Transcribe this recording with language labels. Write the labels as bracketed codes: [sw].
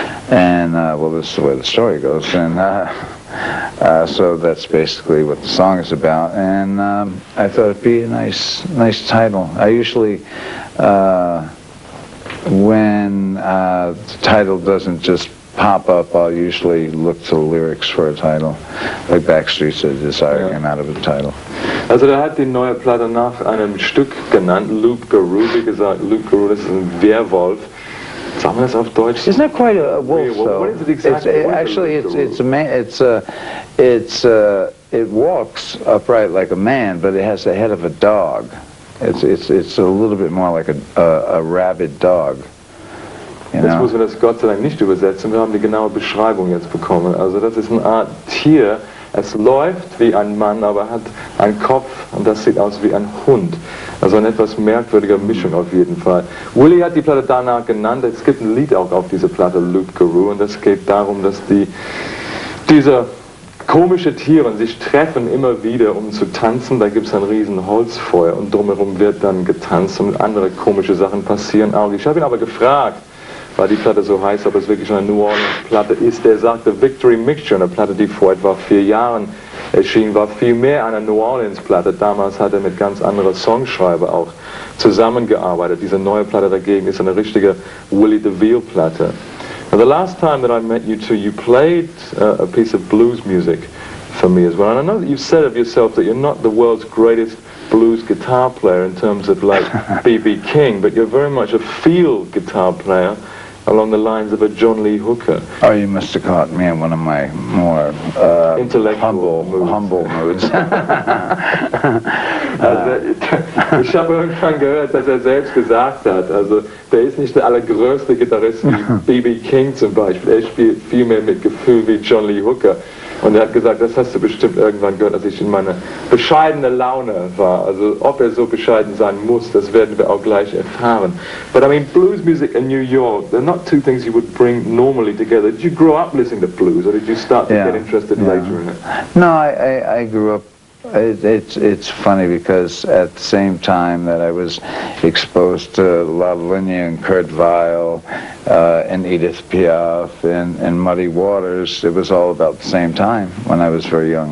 [en] And, well, this is the way the story goes. And so that's basically what the song is about, and I thought it'd be a nice title. I usually, when the title doesn't just pop up, I'll usually look to the lyrics for a title. Like Backstreet's A Desire came out of the title. [de] Also hat die neue Platte nach einem Stück genannt, Loup-Garou. Wie gesagt, Loup-Garou, das ist ein Werwolf. Sagen wir das auf Deutsch? [en] It's not quite a wolf, though. What is it exactly? Actually, it's a man. It walks upright like a man, but it has the head of a dog. It's a little bit more like a rabid dog. You know? [de] Jetzt muss man das Gott sei Dank nicht übersetzen. Wir haben die genaue Beschreibung jetzt bekommen. Also das ist eine Art Tier. Es läuft wie ein Mann, aber hat einen Kopf und das sieht aus wie ein Hund. Also eine etwas merkwürdige Mischung auf jeden Fall. Willy hat die Platte danach genannt. Es gibt ein Lied auch auf dieser Platte, Loup-Garou, und das geht darum, dass diese komische Tiere sich treffen immer wieder, um zu tanzen. Da gibt es ein riesen Holzfeuer und drumherum wird dann getanzt und andere komische Sachen passieren auch. Ich habe ihn aber gefragt, weil die Platte so heißt, ob es wirklich eine New Orleans Platte ist. Der sagte, Victory Mixture, eine Platte, die vor etwa 4 Jahren erschien, war viel mehr eine New Orleans Platte. Damals hat er mit ganz anderen Songschreiber auch zusammengearbeitet. Diese neue Platte dagegen ist eine richtige Willy DeVille Platte. [en] Now, the last time that I met you two, you played a piece of blues music for me as well. And I know that you've said of yourself that you're not the world's greatest blues guitar player in terms of like B.B. King, but you're very much a feel guitar player along the lines of a John Lee Hooker. Oh, you must have caught me in one of my more intellectual humble moods. [de] Also, ich habe irgendwann gehört, dass er selbst gesagt hat, also der ist nicht der allergrößte Gitarrist wie B.B. King zum Beispiel, er spielt viel mehr mit Gefühl wie John Lee Hooker. Und er hat gesagt, das hast du bestimmt irgendwann gehört, als ich in meiner bescheidenen Laune war. Also ob er so bescheiden sein muss, das werden wir auch gleich erfahren. [en] But I mean, blues music in New York, they're not two things you would bring normally together. Did you grow up listening to blues, or did you start to get interested later in it? No, I grew up. It's funny because at the same time that I was exposed to La Linya and Kurt Weill and Edith Piaf and Muddy Waters, it was all about the same time when I was very young.